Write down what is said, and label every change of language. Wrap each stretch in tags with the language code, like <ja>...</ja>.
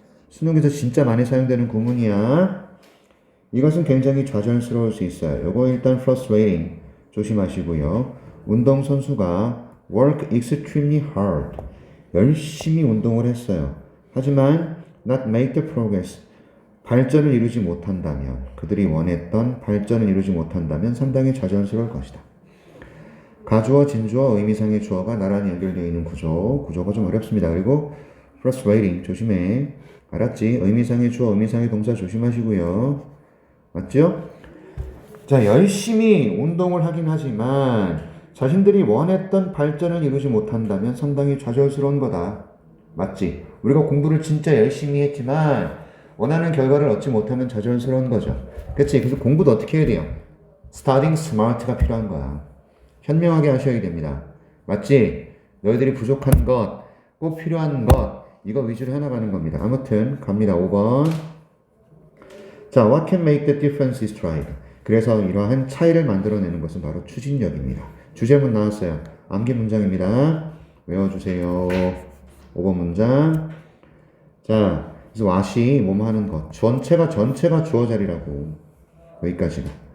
<ko>수능에서 진짜 많이 사용되는 구문이야. 이것은 굉장히 좌절스러울 수 있어요. 요거 일단 frustrating 조심하시고요. 운동선수가</ko> <en>work extremely hard.</en> <ko>열심히 운동을 했어요. 하지만</ko> <en>not make the progress.</en> <ko>발전을 이루지 못한다면, 그들이 원했던 발전을 이루지 못한다면 상당히 좌절스러울 것이다. 가주어, 진주어, 의미상의 주어가 나란히 연결되어 있는 구조가 좀 어렵습니다. 그리고 frustrating 조심해. 알았지? 의미상의 주어, 의미상의 동사 조심하시고요. 맞죠? 자, 열심히 운동을 하긴 하지만 자신들이 원했던 발전을 이루지 못한다면 상당히 좌절스러운 거다. 맞지? 우리가 공부를 진짜 열심히 했지만 원하는 결과를 얻지 못하면 좌절스러운 거죠. 그치? 그래서 공부도 어떻게 해야 돼요?</ko> <en>Starting smart</en> <ko>가 필요한 거야. 현명하게 하셔야 됩니다. 맞지? 너희들이 부족한 것, 꼭 필요한 것, 이거 위주로 해나가는 겁니다. 아무튼 갑니다. 5번.</ko> <en>자, what can make the difference is drive.</en> <ko>그래서 이러한 차이를 만들어내는 것은 바로 추진력입니다. 주제문 나왔어요. 암기 문장입니다. 외워주세요. 5번 문장. 자, 그래서 what이 뭐뭐 하는 것. 전체가 주어 자리라고. 여기까지가.</ko>